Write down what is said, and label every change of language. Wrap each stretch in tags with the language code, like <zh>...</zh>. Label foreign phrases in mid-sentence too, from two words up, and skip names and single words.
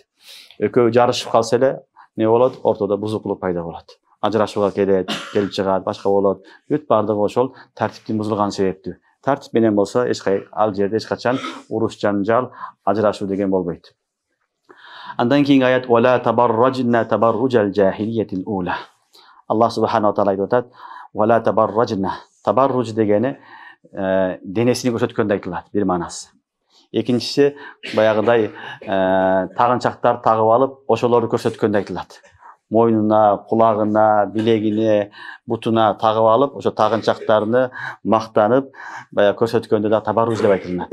<ky>Экөө жарышып калса эле не болот? Ортодо бузуклук пайда болот. Ажырашууга келип чыгат, башка болот. Бүт бардыгы ошол тартиптин бузулган себептүү. Тартип менен болсо, ал жерде эч качан уруш, жанжал, ажырашуу деген болбойт. Андан кийинки аят:</ky> <ar>"ولا تبرجن تبرج الجاهلية الأولى". الله سبحانه وتعالى</ar> <ky>айтып атат:</ky> <ar>"ولا تبرجن".</ar> <ky>Табарруж дегени денесини көрсөткөндө айтылат, бир маанасы. Экинчиси баягыдай тагынчактар тагып алып, ошолорду көрсөткөндө айтылат. Мойнуна, кулагына, билегине, бутуна тагып алып, ошо тагынчактарны мактанып, баягы көрсөткөндө да табарруж деп айтылат.</ky>